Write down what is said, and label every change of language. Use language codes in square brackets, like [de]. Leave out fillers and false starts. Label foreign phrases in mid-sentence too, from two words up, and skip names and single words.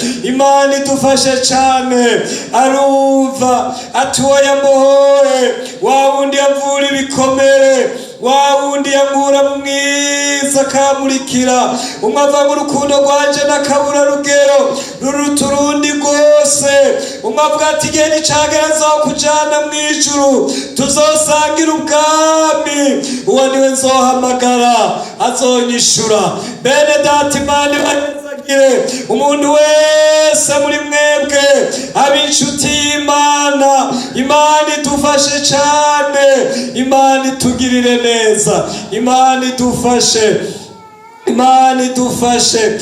[rn] Imana idufashe cyane, arumva ati uwo yamuhoye, wa wundi yamvura ibikomere, wa wundi yankura mu mwiza akamurikira, umwe ava mu rukundo rwanje n'akabura rugero ruruta urundi rwose, umwe avuga ati igihe nicagera nzokujana mu ijuru tuzosangira ubwami, uwo niwe nzohamagara azonyishura. Bene data, Imana ibahezagire umuntu wese muri mwebwe ab'inshuti y'Imana. Imana idufashe cyane, Imana itugirire neza, Imana idufashe, Imana idufashe.